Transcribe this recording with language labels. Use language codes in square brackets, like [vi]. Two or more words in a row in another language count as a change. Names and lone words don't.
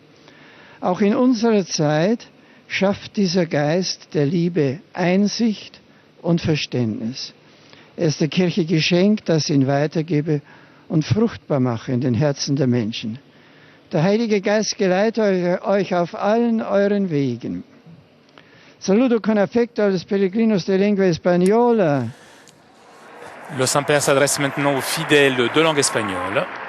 [de] Auch in unserer Zeit schafft dieser Geist der Liebe Einsicht und Verständnis. Er ist der Kirche Geschenk, das ihn weitergebe und fruchtbar mache in den Herzen der Menschen. Der Heilige Geist geleite euch auf allen euren Wegen. [es] Saludo con affetto a los peregrinos de lengua española. [fr] Le Saint-Père s'adresse maintenant aux fidèles de langue espagnole.